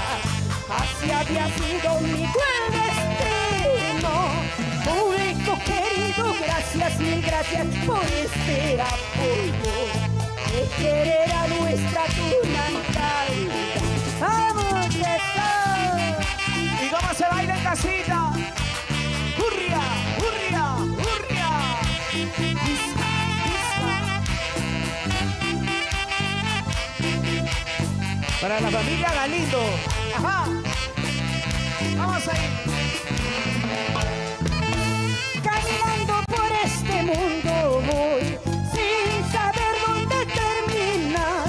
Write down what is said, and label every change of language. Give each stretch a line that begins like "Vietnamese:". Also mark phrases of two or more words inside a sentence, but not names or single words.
Spanish: Así había sido mi cruel destino. Público querido, gracias, mil gracias por este apoyo. De querer a nuestra tunantad. ¡Vamos, eso! ¿Y cómo se baila en casita? ¡Hurria, hurria, hurria! ¡Isca, isca! Para la familia Galindo. ¡Ajá! ¡Vamos ahí! Caminando por este mundo voy, sin saber dónde terminar.